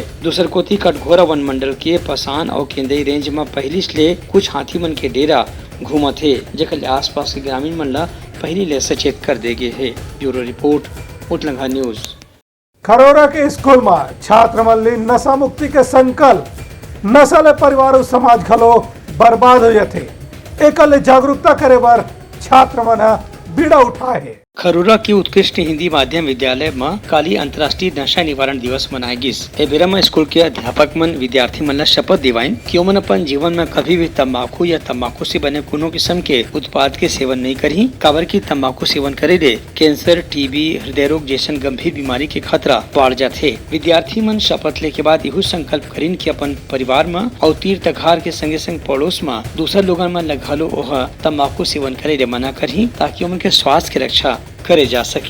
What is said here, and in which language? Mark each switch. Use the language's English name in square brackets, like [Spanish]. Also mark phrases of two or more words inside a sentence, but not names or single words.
[Chhattisgarhi] दूसर कोती कटघोरा वन मंडल के पसान और केंदई रेंज में पहली से कुछ हाथी मन के डेरा घूमत है, जेखर आसपास के ग्रामीण मन ला पहली ले सचेत कर देगे है। ब्यूरो रिपोर्ट उत्तलंगा न्यूज। खरोरा के स्कूल में छात्र मन ली नशा मुक्ति के संकल्प, नशा ले परिवार और समाज घलो बर्बाद हो जाते। एक जागरूकता करे बर छात्र मन बीड़ा उठाए है। खरोरा की उत्कृष्ट हिंदी माध्यम विद्यालय में काली अंतर्राष्ट्रीय नशा निवारण दिवस मनाए गिस। बेरा में स्कूल के अध्यापक मन विद्यार्थी मन ला शपथ दिवाइन कि ओमन अपन जीवन में कभी भी तंबाकू या तंबाकू से बने कोनो किस्म के उत्पाद के सेवन नहीं करी। काबर की तंबाकू सेवन करे ले कैंसर, टीबी, हृदय रोग जैसन गंभीर बीमारी के खतरा बढ़ जाते। विद्यार्थी मन शपथ ले के बाद यहू संकल्प करीन कि अपन परिवार में और तीर तखार के संगे संग पड़ोस में दूसर लोगन मन घलो ओह तंबाकू सेवन करे ले मना करी, ताकि उनके स्वास्थ्य की रक्षा करे जा सके।